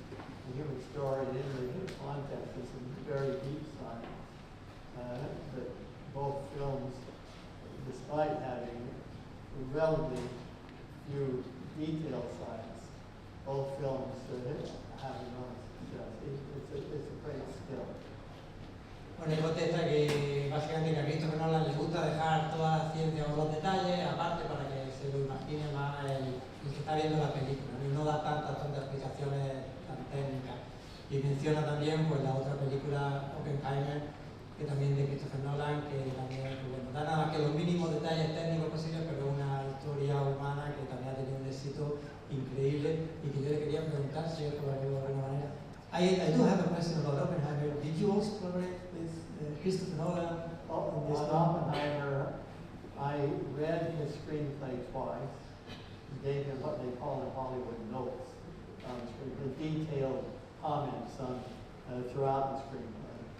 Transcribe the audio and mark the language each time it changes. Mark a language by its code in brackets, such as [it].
[en] The human story in the context is some very deep science. But both films, despite having relatively few detailed science, both films have enormous success. It's a great skill. [es] Bueno, y contesta que básicamente que a Christopher Nolan le gusta dejar toda la ciencia o los detalles aparte para que se lo imagine más el que está viendo la película, ¿no? Y no da tantas explicaciones tan técnicas. Y menciona también pues la otra película Oppenheimer, que también de Christopher Nolan, que también pues, bueno, da nada más que los mínimos detalles técnicos posibles, pero una historia humana que también ha tenido un éxito increíble y que yo le quería preguntar si es por alguna manera. [en] I do have a question about Oppenheimer. Did you also collaborate with Christopher Nolan on this On film? Oppenheimer, I read his screenplay twice, gave him what they call in Hollywood notes on the screenplay, detailed comments on throughout the screenplay.